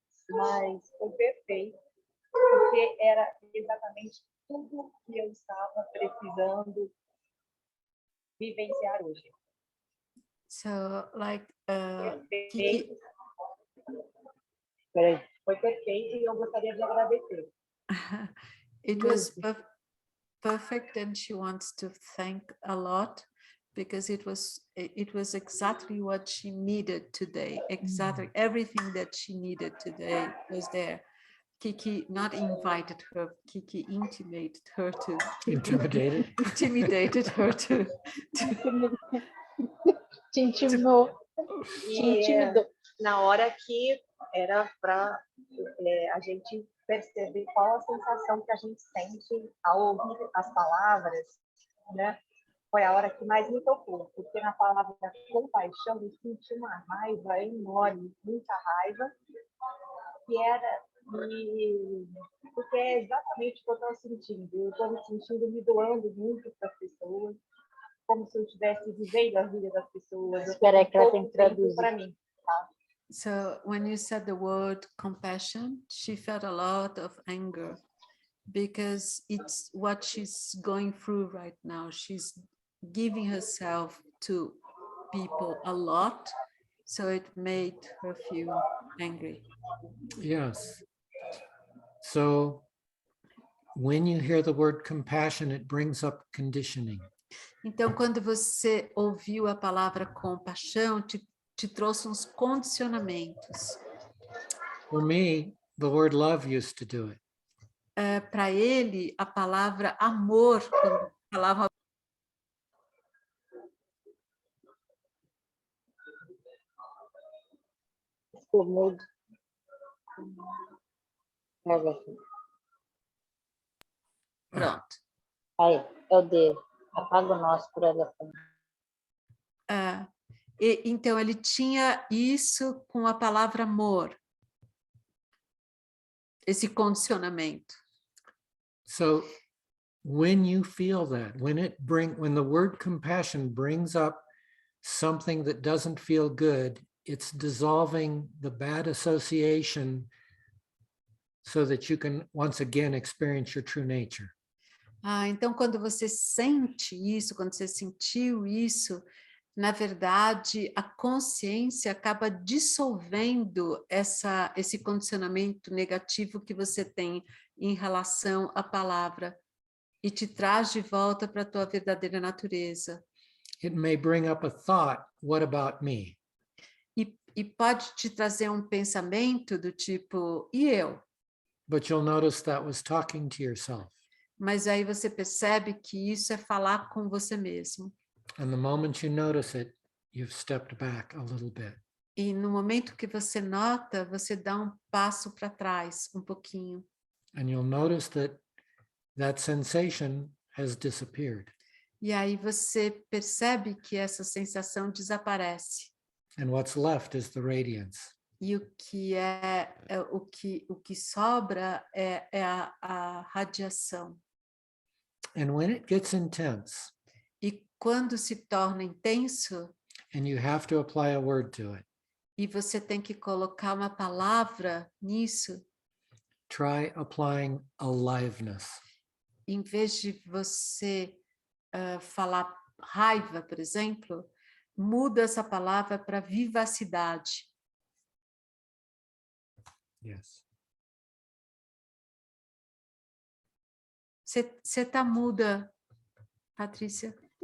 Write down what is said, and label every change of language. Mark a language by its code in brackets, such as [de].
[pt] Mas foi perfeito, porque era exatamente tudo que eu estava precisando vivenciar hoje. [en] So, like, Kiki, [pt] Perfeito. Foi perfeito e eu gostaria de agradecer. [en] it was perfect, and she wants to thank a lot because it was exactly what she needed today. Exactly everything that she needed today was there. Kiki not invited her, Kiki intimidated her to Intimidated? intimidated her to [pt] Te intimidou. Te E intimidou. na hora que era para a gente perceber qual a sensação que a gente sente ao ouvir as palavras, né? Foi a hora que mais me tocou, porque na palavra compaixão eu senti uma raiva enorme, muita raiva, que era porque é exatamente o que eu estou sentindo. Eu estou me sentindo me doando muito para as pessoas, como se eu estivesse vivendo a vida das pessoas. Espera aí que ela tem que traduzir. Para mim, tá? [en] So when you said the word compassion, she felt a lot of anger because it's what she's going through right now. She's giving herself to people a lot, so it made her feel angry. Yes. So when you hear the word compassion, it brings up conditioning. [pt] Então, quando você ouviu a palavra compaixão, te trouxe uns condicionamentos. [en] For me, the word love used to do it. [pt] Para ele, a palavra amor, quando falava Ficou mudo. Pega aqui. pronto. Aí, é o dele. Apaga o nosso por ela. Então, ele tinha isso com a palavra amor, esse condicionamento. [en] So when you feel that, when the word compassion brings up something that doesn't feel good, it's dissolving the bad association so that you can once again experience your true nature. [pt] Então, quando você sente isso, quando você sentiu isso, na verdade, a consciência acaba dissolvendo esse condicionamento negativo que você tem em relação à palavra e te traz de volta para a tua verdadeira natureza. [en] It may bring up a thought, what about me? [pt] E pode te trazer um pensamento do tipo, e eu? [en] But you'll notice that was talking to yourself. [pt] Mas aí você percebe que isso é falar com você mesmo. [en] And the moment you notice it, you've stepped back a little bit. [pt] E no momento que você nota, você dá um passo para trás, um pouquinho. [en] And you'll notice that sensation has disappeared. [pt] E aí você percebe que essa sensação desaparece. [en] And what's left is the radiance. [pt] E o que sobra é a radiação. [en] And when it gets intense, [pt] E quando se torna intenso, [en] and you have to apply a word to it, [pt] e você tem que colocar uma palavra nisso, [en] try applying aliveness. [pt] em vez de você falar raiva, por exemplo, muda essa palavra para vivacidade. [en] Yes. [pt] Você está muda, Patrícia?